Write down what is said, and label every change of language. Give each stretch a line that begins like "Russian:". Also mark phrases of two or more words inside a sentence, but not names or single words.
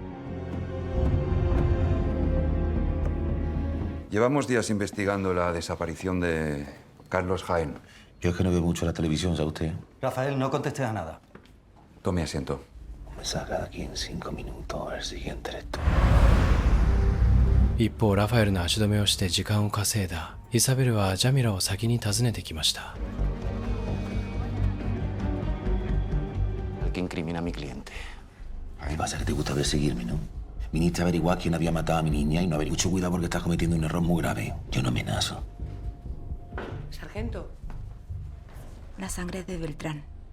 Spanish: Llevamos días investigando la desaparición de Carlos Jaén. Yo es que no veo mucho la televisión, ¿sabe usted? Rafael, no contestes a nada. Tome asiento. Me saca de aquí en 5 minutos, el siguiente eres tú.
Japanese: 一方、ラファエルの足止めをして時間を稼いだイサベルはジャミラを先に訪ねてきました。
Spanish: El que incrimina a mi cliente. Ay, pasa que te gusta perseguirme, ¿no? Viniste a averiguar quién había matado a mi niña y no haber mucho cuidado porque estás cometiendo un error muy grave. Yo no amenazo. Sargento. La sangre de Beltrán.